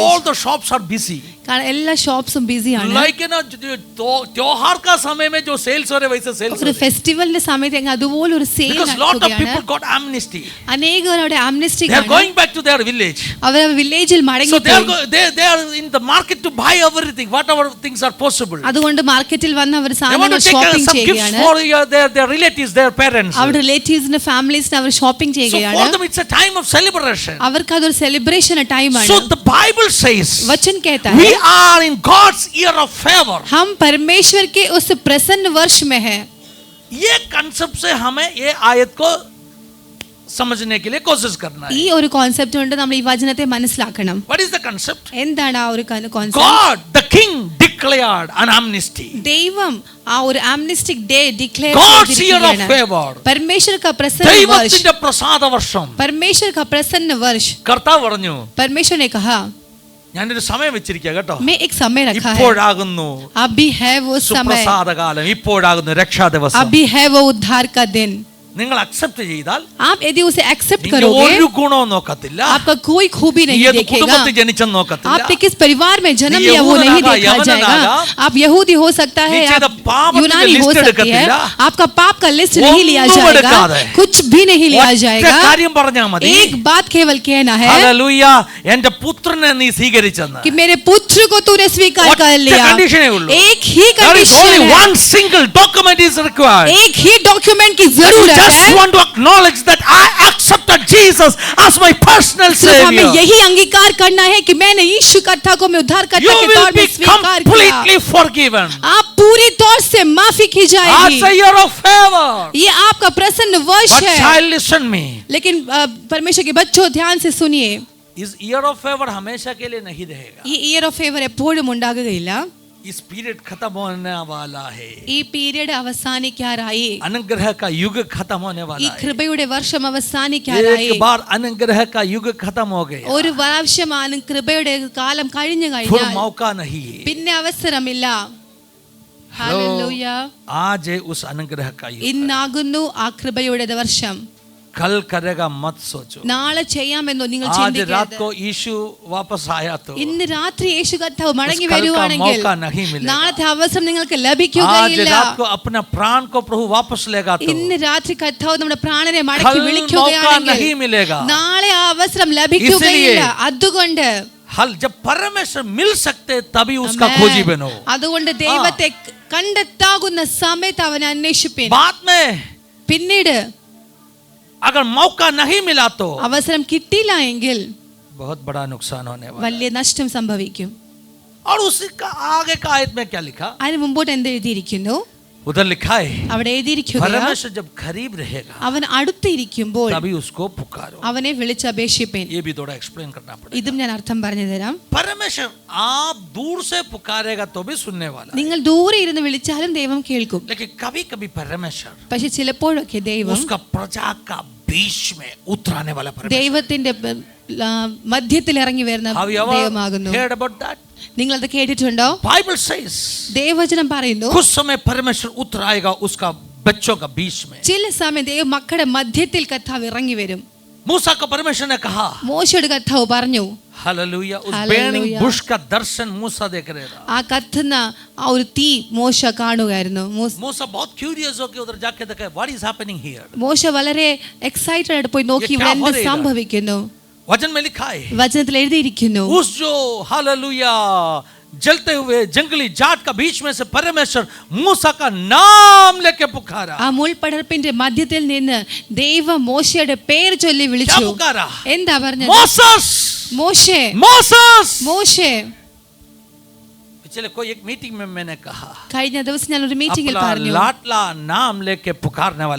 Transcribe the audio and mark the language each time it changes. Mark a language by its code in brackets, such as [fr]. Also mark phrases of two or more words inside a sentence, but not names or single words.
[en] all the shops are busy. [ml] കാരണം എല്ലാ ഷോപ്സും ബിസിയാണ്. [hi] Like ना त्योहार का समय में जो सेल्स हो रहे वैसे सेल्स, [ml] ഒരു ഫെസ്റ്റിവലിന്റെ സമയത്ത് അങ്ങ് അതുപോലെ ഒരു സെയിൽ [en] because lot of [ml] നടക്കുകയാണ്. [en] people got amnesty. [ml] അനേകർ അവിടെ ആംനസ്റ്റിക് [en] They are [ml] ആണ്. [en] going back to their village. [ml] അവർ വില്ലേജിൽ [en] So [ml] മടങ്ങി [en] they are [ml] പോയി. [en] they are in the market to buy everything, whatever things are possible. [ml] അതുകൊണ്ട് മാർക്കറ്റിൽ വന്ന് അവർ [en] They want to [ml] സാധനങ്ങൾ [en] take [ml] ഷോപ്പിംഗ് [en] some gifts [ml] ചെയ്യുകയാണ്. [en] for their relatives, their parents. [ml] അവരുടെ റിലേറ്റീവ്സിന്റെ ഫാമിലീസിന് അവർ ഷോപ്പിംഗ് [en] So [ml] ചെയ്യുകയാണ്. [en] for them it's a time of celebration. [ml] അവർക്ക് അതൊരു സെലിബ്രേഷൻ ടൈമാണ്. [en] So the Bible says [hi] वचन कहता [en] we [hi] है [en] are in God's year of favor. [hi] हम परमेश्वर के उस प्रसन्न वर्ष में है. ये कंसेप्ट से हमें ये आयत को समझने के लिए कोशिश करना है. [ml] ഈ ഒരു കോൺസെപ്റ്റ് കൊണ്ട് നമ്മൾ ഈ വചനത്തെ മനസ്സിലാക്കണം. [en] What is the concept? [ml] എന്താണ് ആ ഒരു കോൺസെപ്റ്റ്? [en] God the king declared an amnesty. [ml] ദൈവം ആ ഒരു [en] amnestic day declare God's year of [ml] ചെയ്തിരിക്കുകയാണ്. [en] favor. [hi] परमेश्वर का प्रसन्न वर्ष, [ml] ദൈവത്തിന്റെ പ്രസാദ വർഷം. [hi] परमेश्वर का प्रसन्न वर्ष. [ml] കർത്താവ് പറഞ്ഞു, [hi] परमेश्वर ने कहा [ml] ഞാനൊരു സമയം വെച്ചിരിക്കുക കേട്ടോ, [hi] मैं एक समय रखा है, [ml] ഇപ്പോഴാകുന്നു [hi] अभी है वो समय, [ml] സുപ്രസാദകാലം, ഇപ്പോഴാകുന്നു രക്ഷാദിവസം. [hi] अभी है वो उद्धार का दिन. [ml] നിങ്ങൾ അക്സെപ്റ്റ് ചെയ്താൽ [hi] आप यदि उसे एक्सेप्ट [ml] നിങ്ങൾ [hi] करोगे, [ml] ഒരു ഗുണവും നോക്കത്തില്ല, [hi] आपका कोई खूबी [ml] നീ [hi] नहीं [ml] ഏത് [hi] देखेगा, [ml] കുടുംബത്തിൽ ജനിച്ചെന്ന് നോക്കത്തില്ല, [hi] आपने किस परिवार में जन्म [ml] നീ [hi] लिया वो नहीं [ml] യഹൂദനാകാം, [hi] देखा जाएगा. [ml] യവനനാകാം, [hi] आप यहूदी हो सकता है, [ml] നീ ചെയ്ത [hi] आप [ml] പാപത്തിന്റെ [hi] यूनानी हो [ml] ലിസ്റ്റ് [hi] सकती है, [ml] എടുക്കത്തില്ല, [hi] आपका पाप का लिस्ट नहीं लिया [ml] ഒന്നും [hi] जाएगा, [ml] എടുക്കാതെ [hi] कुछ भी नहीं लिया [ml] ഒറ്റ [hi] जाएगा. [ml] കാര്യം പറഞ്ഞാൽ മതി, [hi] एक बात केवल कहना है [ml] ഹല്ലേലൂയ, എന്റെ പുത്രനെ നീ സ്വീകരിച്ചെന്ന്. [hi] कि मेरे पुत्र को तूने स्वीकार कर [ml] ഒറ്റ [hi] लिया. [ml] കണ്ടീഷനേ ഉള്ളൂ. [hi] एक ही [en] There is only [hi] कंडीशन है, [en] one single document is required. [hi] एक ही डॉक्यूमेंट की [en] That you [hi] जरूरत [en] just want to acknowledge that I accepted Jesus as my personal [hi] सिर्फ हमें [en] savior. [hi] यही अंगीकार करना है कि मैंने यीशु कर्ता को मैं [en] You [hi] उद्धारकर्ता के [en] will [hi] तौर [en] be [hi] में स्वीकार किया। [en] completely forgiven. [hi] आप पूरी तौर से माफी की [en] That's [hi] जाएगी। [en] a year of favor. [hi] ये आपका प्रसन्न वर्ष [en] But [hi] है। [en] child, listen me. [hi] लेकिन परमेश्वर के बच्चों ध्यान से सुनिए, इस [en] year of favor [hi] हमेशा के लिए नहीं रहेगा. [ml] ഈ [en] year of favor [ml] എപ്പോഴും ഉണ്ടാകുകയില്ല. [hi] इस पीरियड खत्म होने वाला है. [ml] ഈ പീരീഡ് അവസാനിക്കാറായി, [hi] अनुग्रह का युग खत्म होने [ml] ഈ [hi] वाला है. [ml] കൃപയുടെ വർഷം അവസാനിക്കാറായി. [hi] एक बार अनुग्रह का युग खत्म हो गया. [ml] ഒരു പ്രാവശ്യമാണ് കൃപയുടെ കാലം കഴിഞ്ഞു [hi] फिर [ml] കഴിഞ്ഞാൽ [hi] मौका नहीं है. [ml] പിന്നെ അവസരമില്ല. ഹല്ലേലൂയ. [hi] आज है उस अनुग्रह का युग. [ml] ഇന്നാകുന്നു ആ കൃപയുടെ വർഷം. [hi] कल करेगा मत सोचो. [ml] നാളെ ചെയ്യാമെന്നോ നിങ്ങൾ [hi] आज रात [ml] ചിന്തിക്കരുത്. [hi] को यीशु वापस आया तो [ml] ഇന്ന് രാത്രി യേശു കർത്താവ് മടങ്ങി [hi] उस कल का [ml] വരുവാണെങ്കിൽ [hi] मौका नहीं मिलेगा. [ml] നാളത്തെ അവസരം നിങ്ങൾക്ക് [hi] आज [ml] ലഭിക്കുകയില്ല. [hi] रात को अपने प्राण को प्रभु वापस लेगा तो [ml] ഇന്ന് രാത്രി കർത്താവ് നമ്മുടെ പ്രാണനെ [hi] कल [ml] മടക്കി [hi] मौका [ml] വിളിക്കുകയാണെങ്കിൽ [hi] नहीं मिलेगा. [ml] നാളെ ആ അവസരം ലഭിക്കുകയില്ല. [hi] इसलिए [ml] അതുകൊണ്ട് [hi] हल जब परमेश्वर मिल सकते तभी उसका [ml] ആമേൻ. [hi] खोजी बनो. [ml] അതുകൊണ്ട് ദൈവത്തെ കണ്ടെത്താകുന്ന സമയത്ത് അവനെ അന്വേഷിപ്പിൻ. [hi] बाद में [ml] പിന്നീട് [hi] अगर मौका नहीं मिला तो [ml] അവസരം കിട്ടിയില്ല എങ്കിൽ [hi] बहुत बड़ा नुकसान होने वाला. [ml] വലിയ നഷ്ടം സംഭവിക്കും. [hi] और उसका आगे का आयत में क्या लिखा? [ml] അതിന് മുമ്പോട്ട് എന്ത് എഴുതിയിരിക്കുന്നു? [hi] उधर लिखा है [ml] അവിടെ എഴുതിയിരിക്കുക, [hi] परमेश्वर जब करीब रहेगा [ml] അവൻ അടുത്തിരിക്കുമ്പോൾ [hi] तभी उसको पुकारो. [ml] അവനെ വിളിച്ചപേക്ഷിപ്പിൻ. [hi] ये भी थोड़ा एक्सप्लेन करना पड़ेगा. [ml] ഇതും ഞാൻ അർത്ഥം പറഞ്ഞു തരാം. [hi] परमेश्वर आप दूर से पुकारेगा तो भी सुनने वाला है. [ml] നിങ്ങൾ ദൂരെ ഇരുന്ന് വിളിച്ചാലും ദൈവം കേൾക്കും. [hi] लेकिन कभी कभी परमेश्वर [ml] പക്ഷെ ചിലപ്പോഴൊക്കെ ദൈവം [hi] उसका प्रजा का बीच में उतराने वाला परमेश्वर. [ml] ദൈവത്തിന്റെ മധ്യത്തിൽ ഇറങ്ങി വരുന്ന [en] Have you ever [ml] ദൈവമാകുന്നു. [en] heard about that? [ml] നിങ്ങൾ അത് കേട്ടിട്ടുണ്ടോ? [en] Bible says [ml] ദൈവവചനം പറയുന്നു, [hi] कुछ समय परमेश्वर उतर आएगा उसका बच्चों का बीच में. [ml] ചില സമയം ദൈവ മക്കളുടെ മധ്യത്തിൽ കർത്താവ് ഇറങ്ങി വരും. [hi] मूसा को परमेश्वर ने कहा [ml] മോശയോട് കർത്താവ് പറഞ്ഞു, [hi] हालेलुया. उस [en] Hallelujah. burning bush [hi] का दर्शन मूसा देख रहा था. [ml] ആ കത്തുന്ന ആ ഒരു തീ മോശ കാണുകയായിരുന്നു. [hi] मूसा बहुत क्यूरियस होकर उधर जाके देखा [en] what is happening here. [ml] മോശ വളരെ എക്സൈറ്റഡ് ആയിട്ട് പോയി നോക്കി ഇവിടെ എന്ത് സംഭവിക്കുന്നു. [hi] वचन में लिखा है [ml] വചനത്തിൽ എഴുതിയിരിക്കുന്നു, [hi] उस जो हालेलुया जलते हुए जंगली जाट का बीच में से परमेश्वर मूसा का नाम लेके पुकारा. [ml] ആ മുൾപടർപ്പിന്റെ മധ്യത്തിൽ നിന്ന് ദൈവം മോശയുടെ പേര് ചൊല്ലി [hi] क्या [ml] വിളിച്ചു. [hi] पुकारा? [ml] എന്താ പറഞ്ഞത്? [hi] मोसेस [ml] മോശേ, [hi] मोसेस. [ml] മോശേ. [hi] पिछले कोई एक मीटिंग में मैंने कहा [ml] കഴിഞ്ഞ ദിവസം ഞാൻ ഒരു മീറ്റിംഗിൽ [hi] अपना [ml] പറഞ്ഞു, [hi] लाडला नाम लेके पुकारने वाला